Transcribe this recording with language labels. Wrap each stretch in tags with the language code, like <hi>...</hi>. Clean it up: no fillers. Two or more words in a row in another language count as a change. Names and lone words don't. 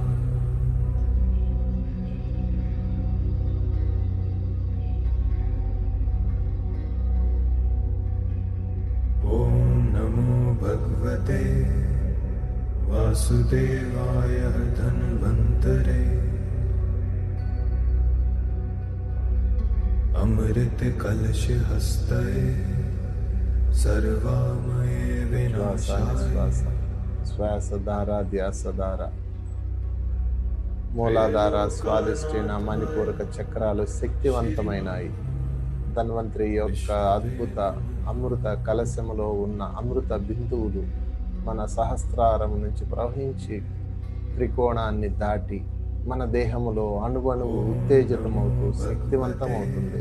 <sa>भगवते वासुदेवाय धन्वन्तरे अमृत कलश हस्तये सर्वामये विनाशाय</sa> <te>శ్వాసధార ధ్యాసధార మూలాధార స్వాదిష్టీన మణిపూరక చక్రాలు శక్తివంతమైనవి. ధన్వంతరి యొక్క అద్భుత అమృత కలశములో ఉన్న అమృత బిందువులు మన సహస్రారం నుంచి ప్రవహించి త్రికోణాన్ని దాటి మన దేహములో అణువణువు ఉత్తేజితమవుతూ శక్తివంతమవుతుంది.</te>